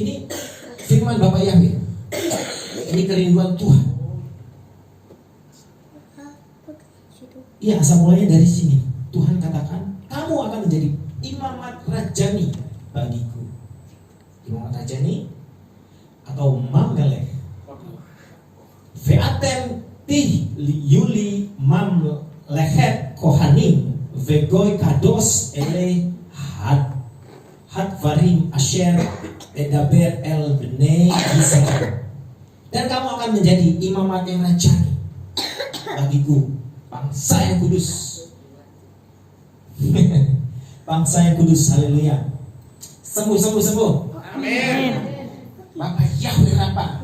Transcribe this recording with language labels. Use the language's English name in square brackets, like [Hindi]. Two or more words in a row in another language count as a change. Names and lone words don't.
[Indonesian] Ini firman Bapak Yahweh. Ini kerinduan Tuhan. Iya, asal mulanya dari sini. Tuhan katakan, kamu akan menjadi imamat rajani bagiku. Imamat rajani atau mamlek. [Hebrew] ואתם תהיו לי ממלכת כהנים וגוי קדוש אלה הדברים אשר תדבר אל בני ישראל. [Indonesian] Dan kamu akan menjadi imamat yang rajani bagiku, bangsa yang kudus. Bangsa yang kudus, haleluya. Sembuh. Amin. Bapak Yahweh Rafa.